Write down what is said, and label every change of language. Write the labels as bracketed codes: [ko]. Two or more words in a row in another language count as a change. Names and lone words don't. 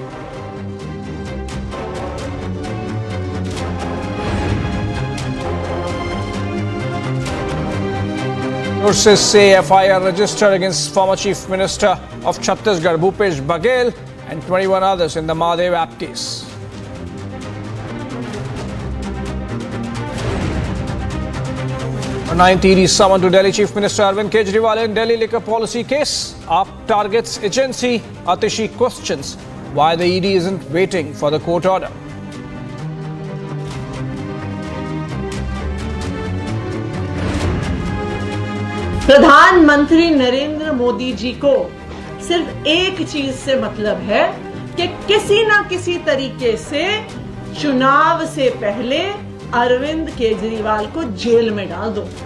[en] Sources say FIR registered against former Chief Minister of Chhattisgarh Bhupesh Baghel and 21 others in the Mahadev app case. A 9th ED summoned to Delhi Chief Minister Arvind Kejriwal in Delhi liquor policy case. AAP targets agency. Atishi questions why the ED isn't waiting for the court order. [hi] प्रधानमंत्री नरेंद्र मोदी जी को सिर्फ एक चीज से मतलब है कि किसी ना किसी तरीके से चुनाव से पहले अरविंद केजरीवाल को जेल में डाल दो.